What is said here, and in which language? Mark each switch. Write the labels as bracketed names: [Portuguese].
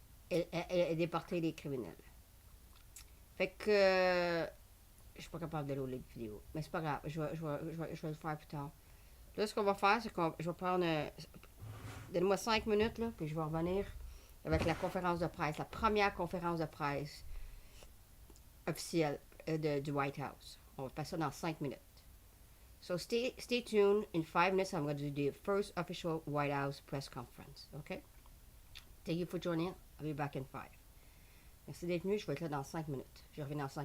[French] Elle déportait les criminels. Fait que je suis pas capable de loader de vidéo, mais c'est pas grave, je vais le faire plus tard. Là, ce qu'on va faire, c'est que je vais prendre... Donnez-moi 5 minutes, là, puis je vais revenir avec la conférence de presse, la première conférence de presse officielle du White House. On va passer ça dans 5 minutes. [English] So stay tuned. In 5 minutes, I'm going to do the first official White House press conference. Okay? Thank you for joining. I'll be back in 5. [French] Merci d'être venu. Je vais être là dans 5 minutes. Je reviens dans 5 minutes.